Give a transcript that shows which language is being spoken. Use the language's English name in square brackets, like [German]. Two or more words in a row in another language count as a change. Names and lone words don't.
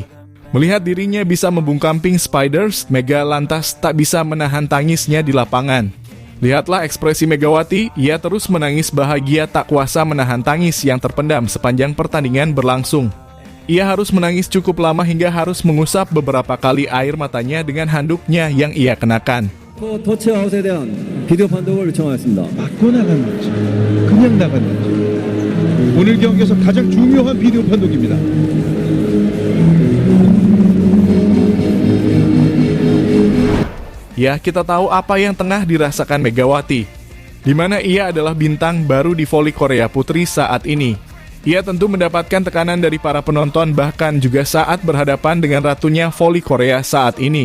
[Indonesian] Melihat dirinya bisa membungkam Pink Spiders, Mega lantas tak bisa menahan tangisnya di lapangan. Lihatlah ekspresi Megawati, ia terus menangis bahagia tak kuasa menahan tangis yang terpendam sepanjang pertandingan berlangsung. Ia harus menangis cukup lama hingga harus mengusap beberapa kali air matanya dengan handuknya yang ia kenakan. [Korean] 터치아웃에 대한 비디오 판독을 요청하겠습니다. 맞고 나간 건지 그냥 나간 건지 오늘 경기에서 가장 중요한 비디오 판독입니다. [Indonesian] Ya, kita tahu apa yang tengah dirasakan Megawati, di mana ia adalah bintang baru di voli Korea Putri saat ini. Ia tentu mendapatkan tekanan dari para penonton bahkan juga saat berhadapan dengan ratunya voli Korea saat ini.